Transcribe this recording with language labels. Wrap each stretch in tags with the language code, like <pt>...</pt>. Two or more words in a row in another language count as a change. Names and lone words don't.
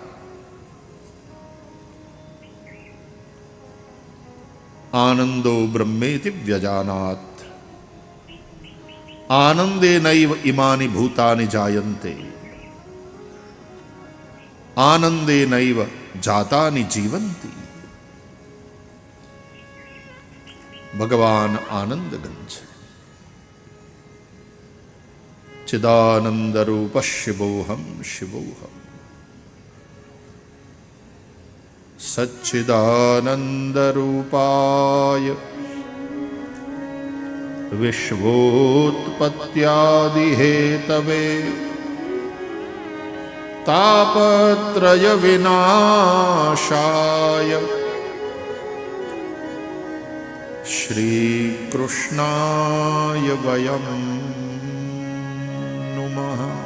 <sa>आनन्दो ब्रह्मेति व्यजानात, आनन्दे नैव इमानि भूतानि जायन्ते, आनन्दे नैव जातानि जीवन्ति.</sa> <gu>ભગવાન આનંદગન છે.</gu> <sa>चिदानन्द रूप शिवोहम शिवोहम, सच्चिदानन्द रूपाय विश्वोत्पत्त्यादि हेतवे तापत्रय विनाशाय श्री कृष्णाय वयं नुमः।</sa>